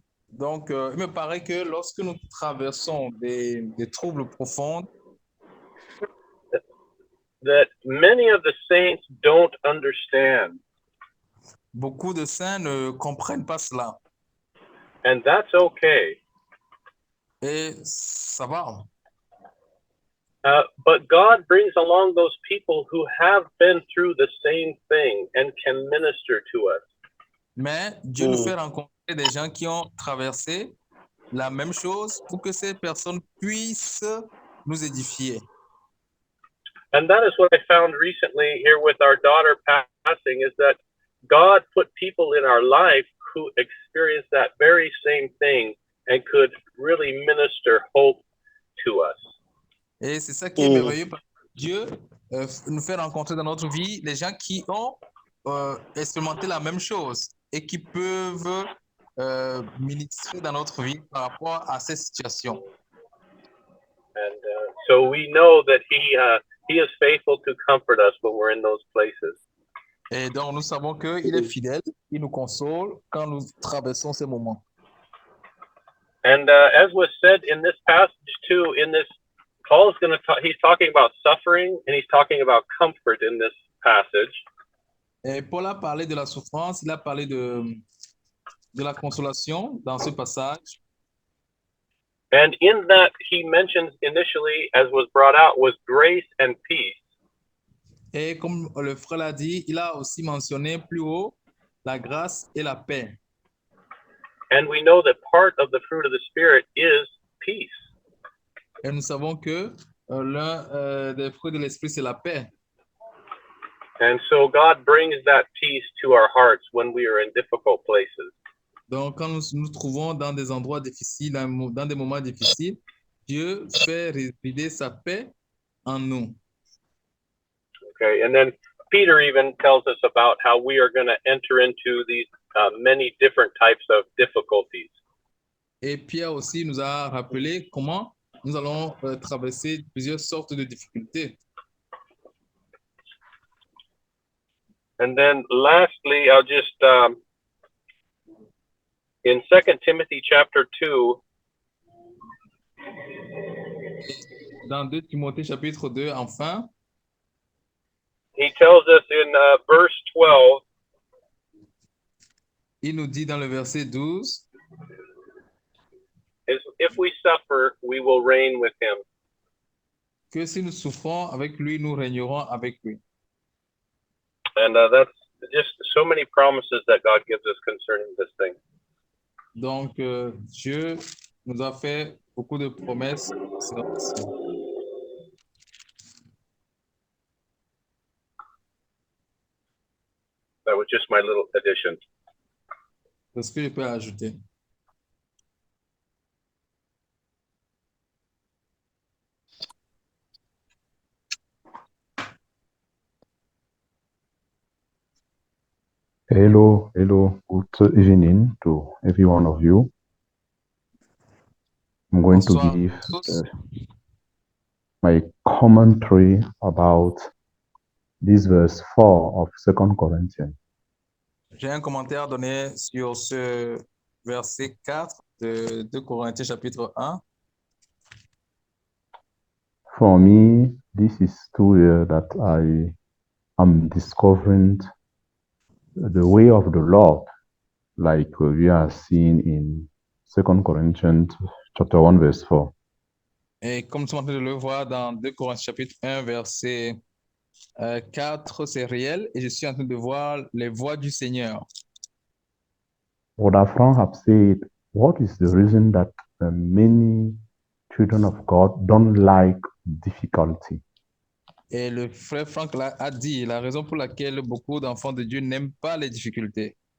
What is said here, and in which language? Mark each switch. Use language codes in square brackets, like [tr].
[fr] Donc, il me paraît que lorsque nous traversons des troubles profonds, [en] that many of the saints don't understand. [fr] beaucoup de saints ne comprennent pas cela. [en] And that's okay. [fr] Et ça va. [en] But God brings along those people who have been through the same thing and can minister to us. [fr] Mais Dieu nous fait rencontrer des gens qui ont traversé la même chose pour que ces personnes puissent nous édifier. [en] And that is what I found recently here with our daughter passing, is that God put people in our life who experienced that very same thing and could really minister hope to us. [fr] Et c'est ça qui est merveilleux. Parce que Dieu nous fait rencontrer dans notre vie les gens qui ont expérimenté la même chose et qui peuvent ministrer dans notre vie par rapport à ces situations. [en] And so we know that he is faithful to comfort us when we're in those places. [fr] Et donc, nous savons qu'il est fidèle, il nous console quand nous traversons ces moments. [en] And as was said in this passage too, Paul is going to talk, he's talking about suffering and he's talking about comfort in this passage. [fr] Et Paul a parlé de la souffrance, il a parlé de la consolation dans ce passage. [en] And in that, he mentions initially, as was brought out, was grace and peace. [fr] Et comme le frère l'a dit, il a aussi mentionné plus haut la grâce et la paix. [en] And we know that part of the fruit of the Spirit is peace. [fr] Et nous savons que l'un des fruits de l'esprit, c'est la paix. [en] And so God brings that peace to our hearts when we are in difficult places. [fr] Donc, quand nous nous trouvons dans des endroits difficiles, dans des moments difficiles, Dieu fait résider sa paix en nous. [en] Okay, and then Peter even tells us about how we are going to enter into these many different types of difficulties. [fr] Et Pierre aussi nous a rappelé comment nous allons traverser plusieurs sortes de difficultés. [en] And then lastly, I'll just, in 2 Timothy chapter 2, [fr] Dans 2 Timothée chapitre 2, enfin, [en] he tells us in verse 12, [fr] il nous dit dans le verset 12, [en] is if we suffer, we will reign with him. [fr] que si nous souffrons avec lui, nous régnerons avec lui. [en] And that's just so many promises that God gives us concerning this thing. [fr] Donc, Dieu nous a fait beaucoup de promesses. [en] That was just my little addition. [fr] C'est ce que je peux ajouter. [en] Hello, good evening to every one of you. I'm going [fr] Bonsoir [en] to give [fr] à tous. [en] my commentary about this verse 4 of 2 Corinthians. [fr] J'ai un commentaire à donner sur ce verset 4 de 2 Corinthiens chapitre 1. [en] For me, this is 2 years that I am discovering the way of the Lord, like we are seeing in 2 Corinthians chapter 1, verse 4. [fr] Et comme nous sommes en train de le voir dans 2 Corinthiens chapitre 1, verset 4, c'est réel. Et je suis en train de voir les voies du Seigneur. [en] What our friends have said, what is the reason that many children of God don't like difficulty? [fr] Et le frère Franck a dit la raison pour laquelle beaucoup d'enfants de Dieu n'aiment pas les difficultés.